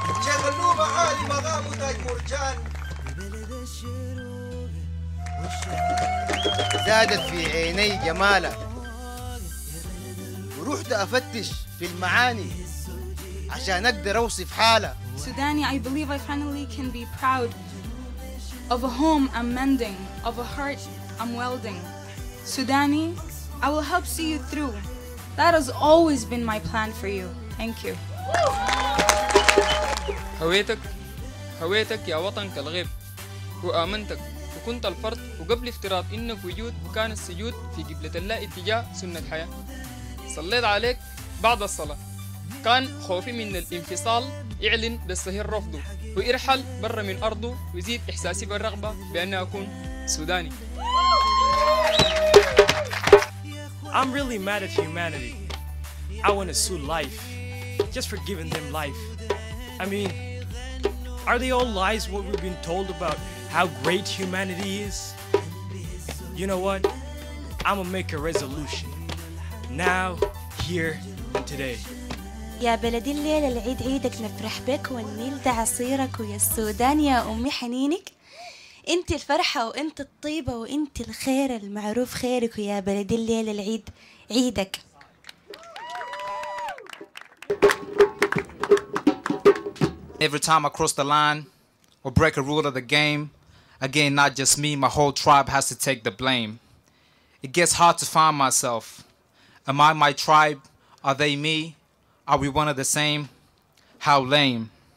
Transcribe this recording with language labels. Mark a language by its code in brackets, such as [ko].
[ar] شيخ النوبة عالي مقامه تاج مرجان. زادت في عيني جمالك ورحت أفتش في المعاني عشان أقدر أوصف حالة. [en] Sudani, I believe I finally can be proud of a home I'm mending, of a heart I'm welding. Sudani, I will help see you through That has always been my plan for you. Thank you. [ar] هويتك يا وطن كالغيب، وآمنتك وكنت الفرد، وقبل افتراض إنك وجود وكان السجود في قبلة اللا اتجاه سنة حياة. صليت عليك بعد الصلاة، كان خوفي من الانفصال يعلن بالصهير رفضه ويرحل برا من أرضه، ويزيد إحساسي بالرغبة بأن أكون سوداني. [en] I'm really mad at humanity. I want to sue life, just for giving them life. I mean, are they all lies what we've been told about how great humanity is? You know what? I'm gonna make a resolution. Now, here, and today. [ar] يا بلدي الليلة العيد عيدك نفرح بك والنيل ده عصيرك ويا السودان يا أمي حنينك. انت الفرحة وانت الطيبة وانت الخير المعروف خيرك ويا بلدي الليلة العيد عيدك. [en] Every time I cross the line or break a rule of the game, again, not just me, my whole tribe has to take the blame. It gets hard to find myself. Am I my tribe? Are they me? Are we one of the same? How lame.